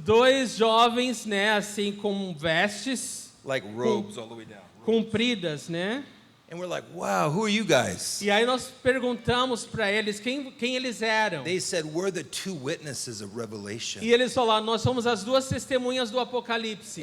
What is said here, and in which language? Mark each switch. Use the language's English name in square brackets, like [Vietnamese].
[Portuguese] dois jovens, né, assim com vestes [English] Like robes all the way down. [Portuguese] compridas, né? [English] And we're like, wow, who are you guys? [Portuguese] E aí nós perguntamos para eles quem eles eram. [English] They said, we're the two witnesses of Revelation. [Portuguese] E eles falaram, nós somos as duas testemunhas do Apocalipse.